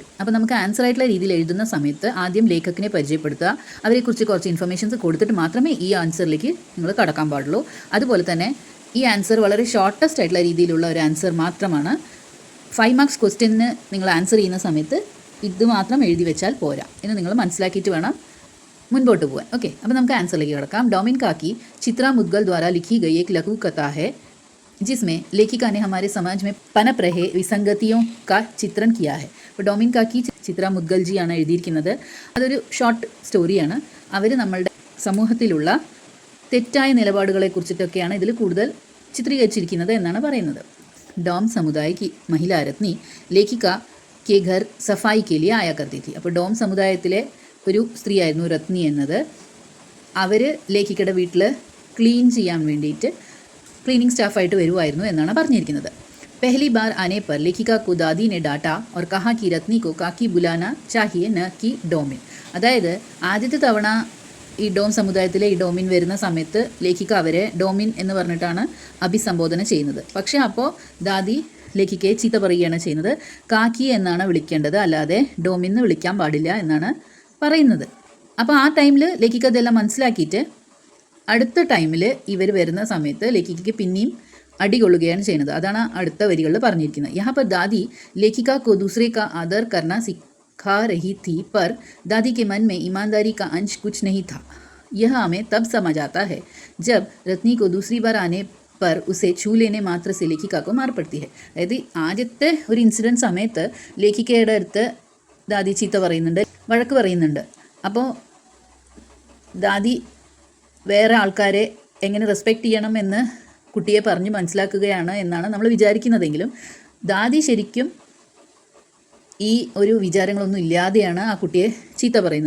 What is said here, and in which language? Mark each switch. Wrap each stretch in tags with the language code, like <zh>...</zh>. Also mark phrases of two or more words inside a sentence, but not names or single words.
<ml>അപ്പോൾ നമുക്ക് ആൻസർ ആയിട്ടുള്ള രീതിയിൽ എഴുതുന്ന സമയത്ത് ആദ്യം ലേഖകനെ പരിചയപ്പെടുത്തുക, അവരെക്കുറിച്ച് കുറച്ച് ഇൻഫർമേഷൻസ് കൊടുത്തിട്ട് മാത്രമേ ഈ ആൻസറിലേക്ക് നിങ്ങൾ കടക്കാൻ പാടുള്ളൂ. അതുപോലെ തന്നെ ഈ ആൻസർ വളരെ ഷോർട്ടസ്റ്റ് ആയിട്ടുള്ള രീതിയിലുള്ള ഒരു ആൻസർ മാത്രമാണ്. 5</ml> <en>marks question</en> <ml>നിങ്ങൾ ആൻസർ ചെയ്യുന്ന സമയത്ത് ഇത് മാത്രം എഴുതി വെച്ചാൽ പോരാ എന്ന് നിങ്ങൾ മനസ്സിലാക്കിയിട്ട് വേണം മുൻപോട്ട് പോകാൻ. ഓക്കെ, അപ്പോൾ നമുക്ക് ആൻസറിലേക്ക് കിടക്കാം.</ml> <hi>डोमिन काकी चित्रा मुद्गल द्वारा लिखी गई एक लघु कथा है जिसमें लेखिका ने हमारे समाज में पनप रहे विसंगतियों का चित्रण किया है.</hi> <ml>അപ്പോൾ ഡോമിൻ കാക്കി ചിത്ര മുദ്ഗൽ ജിയാണ് എഴുതിയിരിക്കുന്നത്. അതൊരു</ml> <en>short story.</en> <ml>അവർ നമ്മളുടെ സമൂഹത്തിലുള്ള തെറ്റായ നിലപാടുകളെക്കുറിച്ചിട്ടൊക്കെയാണ് ഇതിൽ കൂടുതൽ ചിത്രീകരിച്ചിരിക്കുന്നത് എന്നാണ് പറയുന്നത്.</ml> <hi>डोम समुदाय की महिला रत्नी लेखिका के घर सफाई के लिए आया करती थी.</hi> <ml>അപ്പോൾ ഡോം സമുദായത്തിലെ ഒരു സ്ത്രീയായിരുന്നു രത്നി എന്നത്. അവർ ലേഖിക്കയുടെ വീട്ടിൽ ക്ലീൻ ചെയ്യാൻ വേണ്ടിയിട്ട്</ml> <en>cleaning staff</en> <ml>വരുമായിരുന്നു എന്നാണ് പറഞ്ഞിരിക്കുന്നത്.</ml> <hi>पहली बार आने पर लेखिका को दादी ने डांटा और कहा कि रत्नी को काकी बुलाना चाहिए न कि डोमिन.</hi> <ml>അതായത് ആദ്യത്തെ തവണ ഈ ഡോം സമുദായത്തിലെ ഈ ഡോമിൻ വരുന്ന സമയത്ത് ലേഖിക അവരെ ഡോമിൻ എന്ന് പറഞ്ഞിട്ടാണ് അഭിസംബോധന ചെയ്യുന്നത്. പക്ഷേ അപ്പോൾ ദാദി ലേഖിക്കയെ ചീത്ത പറയുകയാണ് ചെയ്യുന്നത്. കാക്കി എന്നാണ് വിളിക്കേണ്ടത്, അല്ലാതെ ഡോമിൻ എന്ന് വിളിക്കാൻ പാടില്ല എന്നാണ് പറയുന്നത്. അപ്പോൾ ആ ടൈമിൽ ലേഖിക അതെല്ലാം മനസ്സിലാക്കിയിട്ട് അടുത്ത ടൈമിൽ ഇവർ വരുന്ന സമയത്ത് ലേഖിക്കയ്ക്ക് പിന്നെയും അടികൊള്ളുകയാണ് ചെയ്യുന്നത്. അതാണ് അടുത്ത വരികളിൽ പറഞ്ഞിരിക്കുന്നത്.</ml> <hi>यहाँ पर दादी लेखिका को दूसरे का आदर करना सिखा रही थी, पर दादी के मन में ईमानदारी का अंश कुछ नहीं था. यह हमें तब समझ आता है जब रत्नी को दूसरी बार आने पर उसे छू लेने मात्र से लेखिका को मार पड़ती है.</hi> <ml>അതായത് ആദ്യത്തെ ഒരു ഇൻസിഡൻറ്റ് സമയത്ത് ലേഖിക്കയുടെ അടുത്ത് ദാദി ചീത്ത പറയുന്നുണ്ട്, വഴക്ക് പറയുന്നുണ്ട്. അപ്പോൾ ദാദി വേറെ ആൾക്കാരെ എങ്ങനെ റെസ്പെക്റ്റ് ചെയ്യണമെന്ന് കുട്ടിയെ പറഞ്ഞ് മനസ്സിലാക്കുകയാണ് എന്നാണ് നമ്മൾ വിചാരിക്കുന്നതെങ്കിലും ദാദി ശരിക്കും ഈ ഒരു വിചാരങ്ങളൊന്നും ഇല്ലാതെയാണ് ആ കുട്ടിയെ ചീത്ത പറയുന്നത്.</ml>